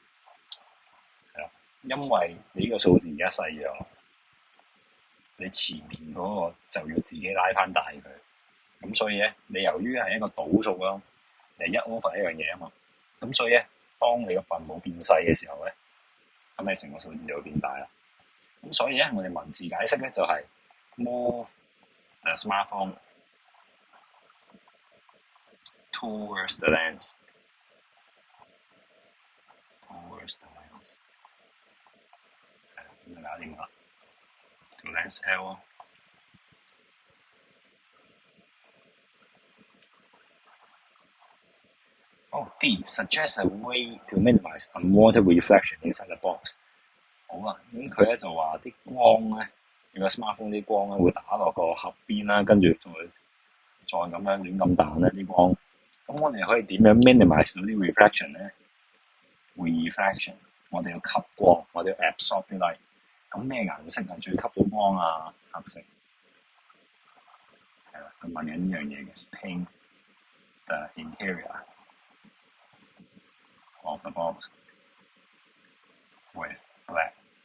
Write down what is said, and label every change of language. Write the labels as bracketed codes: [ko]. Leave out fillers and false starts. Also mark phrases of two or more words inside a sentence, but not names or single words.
[yue] 係啦，因為你呢個數字而家細咗，你前面嗰個就要自己拉翻大佢。咁所以咧，你由於係一個倒數咯，你1/一樣嘢啊嘛。咁所以咧，當你個分母變細嘅時候咧，咁你成個數字就會變大啦。咁所以咧，我哋文字解釋咧就係 [en] move the smartphone towards the lens。 towards the lens。 [yue] 係啦，咁就搞掂啦。條 lens L 啊。D. [en] Suggest a way to minimize unwanted reflection inside the box。 [yue] 好啊，咁佢咧就話啲光咧，如果 smartphone 啲光咧會打落個盒邊啦，跟住再咁樣亂咁彈咧啲光。咁我哋可以點樣 minimize 到啲 reflection 咧 ？reflection 我哋要吸光，我哋要 absorb 啲 light。咁咩顏色係最吸到光啊？黑色。係啦，佢問緊呢樣嘢嘅。 [en] Paint the interior of the box with black。